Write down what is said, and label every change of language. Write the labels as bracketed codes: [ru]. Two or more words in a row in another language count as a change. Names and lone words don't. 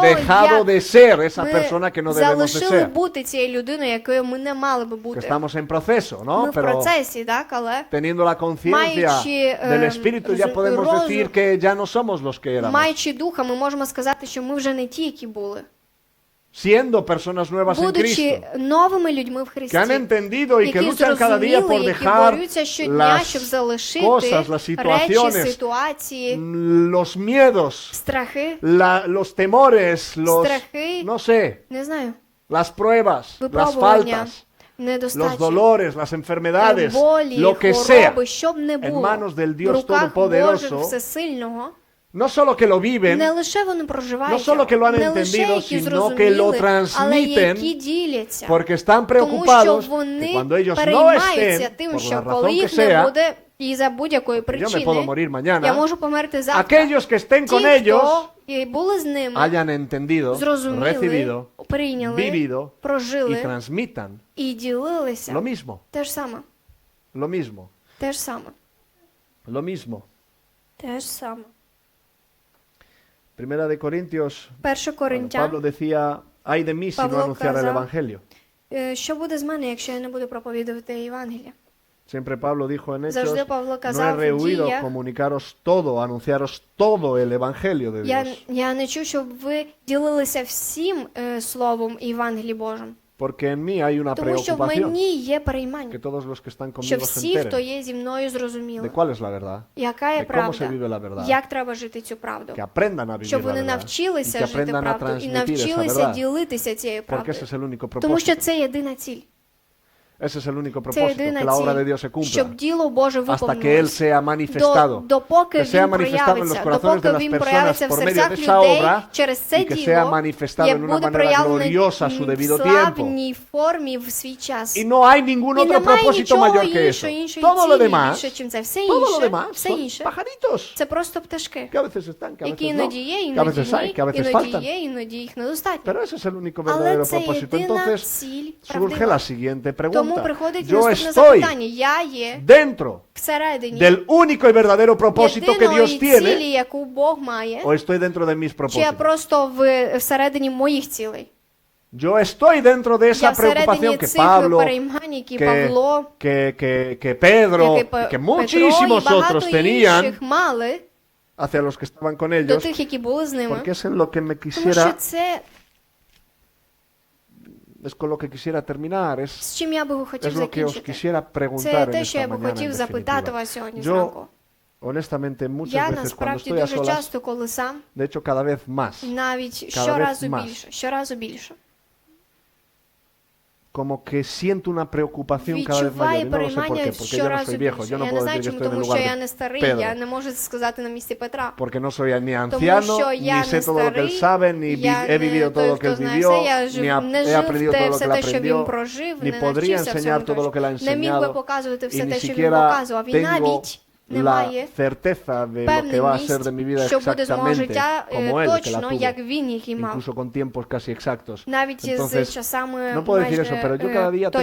[es] dejado [uk] як [es] de ser esa [uk] ми [es] persona que no debemos de [uk] залишили [es] ser, [uk] бути цією людиною, якою ми не мали би [es] que [uk] бути. [es] estamos en proceso, [uk] Ми [es] ¿no? [uk] в [es] Pero [uk] процесі, так, але [es] teniendo la conciencia [uk] маючи, [es] del Espíritu ya podemos [uk] розум, [es] decir que ya no somos los que éramos. [uk] маючи духа, ми можемо сказати, що ми вже не ті, які були. [es] siendo personas nuevas en [uk] будучи [es] Cristo, [uk] новими людьми в Христі, [es] que han entendido y que [uk] які [es] luchan cada día por [uk] зрозуміли, які [es] dejar [uk] борються щодня, щоб [es] las [uk] залишити [es] cosas, las [uk] речі, [es] situaciones, [uk] ситуації, [es] los miedos, [uk] страхи, [es] los temores, los, [uk] страхи, [es] no sé, [uk] не знаю, [es] las pruebas, las [uk] випробування, [es] faltas, los [uk] недостачі, [es] dolores, las enfermedades, [uk] болі, [es] lo que sea, [uk] хвороби, що б не [es] en [uk] було, [es] manos del [uk] в [es] Dios [uk] руках Божих [es] Todopoderoso, [uk] Всесильного, [es] no solo que lo viven, [uk] не лише вони проживають, [es] no solo que lo han [uk] не лише [es] entendido, [uk] які [es] sino que lo [uk] зрозуміли, але [es] transmiten, [uk] які діляться. [es] porque están [uk] Тому що [es] preocupados que [uk] вони [es] cuando ellos no [uk] переймаються [es] estén, [uk] тим, [es] por [uk] що [es] la [uk] коли [es] razón que [uk] їх не [es] sea, [uk] буде, і за будь-якої [es] yo me puedo [uk] причини, [es] morir [uk] я [es] mañana, [uk] можу померти завтра. [es] aquellos que estén con [uk] Ті, [es] ellos [uk] хто і були з ними, [es] hayan entendido, [uk] зрозуміли, [es] recibido, [uk] прийняли, [es] vivido y [uk] прожили [es] transmitan [uk] і ділилися. [es] lo mismo, [uk] Те ж саме. [es] lo mismo, [uk] Те ж саме. [es] lo mismo. [uk] Те ж саме. [es] Primera de Corintios, [uk] 1 Коринтян, [es] Pablo decía, ay de mí si no [uk] Pablo [es] anunciara el [uk] казав, [es] Evangelio. [uk] що буде з мене, якщо я не буду проповідувати Євангелія? [es] Siempre Pablo dijo en Hechos, [uk] Завжди Павло [es] no he [uk] казав в [es] rehuido [uk] діях, [es] comunicaros todo, anunciaros todo el Evangelio de Dios. [uk] я не чув, щоб ви ділилися всім словом Євангелії Божим. [es] Porque en mí hay una [uk] Тому що в [es] preocupación, [uk] мені є [es] que [uk] переймання, [es] todos los que están [uk] що [es] conmigo se [uk] всі, хто [es] enteren [uk] є зі мною, [es] de [uk] зрозуміли, [es] cuál es la verdad, [uk] яка є [es] de cómo se [uk] правда, [es] vive la verdad, [uk] як треба жити цю правду. [es] que aprendan a vivir [uk] Щоб [es] la [uk] вони [es] verdad y [uk] навчилися [es] que [uk] жити [es] aprendan a [uk] правду і [es] transmitir esa [uk] навчилися [es] verdad, [uk] ділитися цією [es] porque [uk] правдою. [es] ese es el único [uk] Тому що [es] propósito. [uk] це єдина ціль. [es] Ese es el único [uk] Це [es] propósito, que [uk] єдина [es] la obra de [uk] ціль, [es] Dios se cumpla, [uk] щоб діло Боже [es] hasta que Él [uk] виповнилось. [es] sea manifestado, [uk] Допоки [es] que sea [uk] він [es] manifestado en los [uk] проявиться, [es] corazones de [uk] допоки [es] las [uk] він [es] personas [uk] проявиться в [es] por medio de [uk] серцях [es] esa [uk] людей [es] obra [uk] через це [es] y que sea [uk] діло, [es] manifestado [uk] як [es] en una [uk] буде [es] manera [uk] проявлений [es] gloriosa a su [uk] в [es] debido tiempo. [uk] славній формі в свій час. [es] Y no hay ningún [uk] І [es] otro [uk] немає [es] propósito [uk] нічого [es] mayor que eso. [uk] іншої [es] Todo lo [uk] цілі [es] demás, [uk] більше, чим це. Все [es] todo lo [uk] інше, [es] demás [uk] все [es] son [uk] інше, [es] pajaritos, [uk] це просто пташки, [es] que a veces están, que a [uk] які [es] veces no, [uk] іноді є, [es] que a [uk] іноді [es] veces hay, [uk] ні, [es] que a veces [uk] іноді [es] faltan. [uk] є, іноді їх недостатньо. [es] Pero ese es el único [uk] Але [es] verdadero [uk] це [es] propósito. [uk] єдина [es] Entonces [uk] ціль [es] surge [uk] правдива. [es] la siguiente [uk] Тому [es] pregunta. [uk] приходить [es] Yo [uk] наступне [es] estoy [uk] запитання. Я є [es] dentro [uk] всередині [es] del único y verdadero propósito que Dios [uk] єдиної [es] tiene, [uk] цілі, яку Бог має, [es] o estoy dentro de mis [uk] чи я [es] propósitos. [uk] просто всередині моїх цілей? [es] Yo estoy dentro de [uk] Я [es] esa [uk] всередині [es] preocupación que [uk] цих [es] Pablo, [uk] переймань, які [es] que, [uk] Павло, [es] que Pedro, [uk] які [es] y que [uk] Петро і [es] muchísimos [uk] багато [es] otros tenían [uk] інших мали [es] hacia los que estaban con [uk] до [es] ellos, [uk] тих, які були з ними. [es] porque es en lo que me [uk] Тому що [es] quisiera, [uk] це, [es] es con lo que quisiera terminar, es, [uk] з чим я би хотів [es] es lo que os [uk] закінчити. [es] quisiera [uk] Це [es] preguntar en [uk] те, що [es] esta [uk] я би [es] mañana. [uk] хотів [es] En [uk] запитати [es] definitiva. [uk] вас сьогодні [es] Yo, [uk] зранку. [es] honestamente, muchas [uk] Я [es] veces cuando [uk] насправді [es] estoy a [uk] дуже [es] solas, [uk] часто, коли сам, [es] de hecho cada vez más, [uk] навіть [es] Cada [uk] щоразу [es] vez más. [uk] більше, щоразу більше, [es] como que siento una preocupación cada vez mayor. [uk] відчуваю [es] Y no lo sé por [uk] переймання [es] qué, porque yo no [uk] щоразу [es] soy viejo, [uk] більше. [es] yo no [uk] Я не [es] puedo [uk] знаю [es] decir que [uk] чому, [es] estoy en el [uk] тому що [es] lugar [uk] я [es] de [uk] не старий, я [es] Pedro, [uk] не можу сказати на місці Петра. [es] porque no soy ni [uk] Тому [es] anciano, [uk] що [es] ni [uk] я [es] sé [uk] не [es] todo lo que él [uk] старий, [es] sabe, ni [uk] я [es] he [uk] не [es] vivido todo [uk] той, [es] lo que [uk] хто [es] él [uk] знає [es] vivió, [uk] все, я [es] ni [uk] не [es] he [uk] жив [es] aprendido todo lo [uk] все [es] que él [uk] те, що він [es] aprendió, [uk] прожив, [es] ni [uk] не [es] podría [uk] навчився [es] enseñar [uk] всьому [es] todo lo que él ha [uk] тому. Не міг би [es] enseñado, [uk] показувати [es] y [uk] все [es] ni [uk] те, що він [es] siquiera [uk] показував. І [es] tengo [uk] навіть не [es] la [uk] має [es] certeza de lo que va a ser de mi vida [uk] що буде з мого [es] exactamente [uk] життя [es] como él, que la [uk] точно, [es] tuvo, [uk] як він, який мав. [es] incluso con tiempos casi exactos. [uk] Навіть з [es] Entonces, [uk] часами [es] no puedo decir eso, pero yo cada día tengo la